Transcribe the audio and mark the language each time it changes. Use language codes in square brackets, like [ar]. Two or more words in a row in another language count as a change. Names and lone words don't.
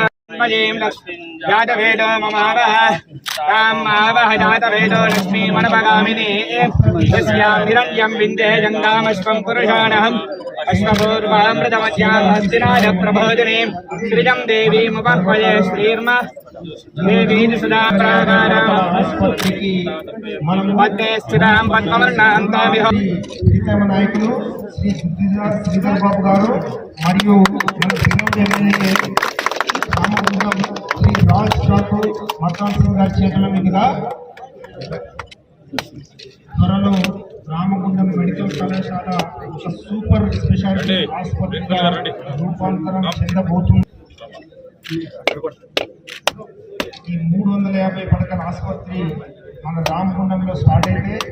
[sa] जातवेदो ममावह तामावह जातवेदो लक्ष्मी मनपगामिनी यस्यां हिरण्यं विन्दे जङ्गामश्वं पुरुषाणहम् अश्वपूर्वामृतमस्यां हस्तिनाय प्रबोधिनीं श्रियं देवीमुपह्वये श्रीर्म देवी सदा प्राकारां पद्मे स्थितां पद्मवर्णां तामिह. [te] నాయకులు శ్రీ శ్రీధర్ బాబు గారు మరియు మన ఎమ్మెల్యే రామగుండం శ్రీ రాజ్ ఠాకూర్ మక్కాన్ సింగ్ గారి చేతుల మీదుగా త్వరలో రామగుండం మెడికల్ కళాశాల ఒక [en] super speciality [te] ఆసుపత్రిగా రూపాంతరం చెందబోతుంది. ఈ 350 పడకల ఆసుపత్రి మన రామగుండంలో స్టార్ట్ అయితే